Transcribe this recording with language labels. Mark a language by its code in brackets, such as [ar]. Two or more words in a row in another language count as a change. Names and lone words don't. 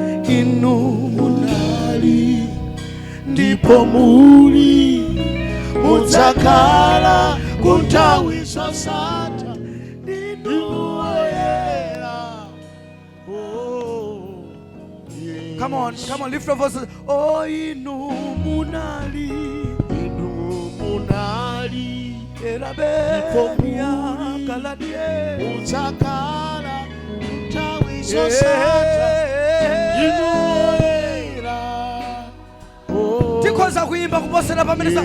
[ny] inu munali ndipo muli mudzakhala kunthawi zosatha ndinu woyera. [en] Come on, lift your voices. [ny] Oh, inu munali erabenia kaladie mudzakhala kunthawi zosatha ndinu woyera. Tikhoza kuimba kuposera pamenesa.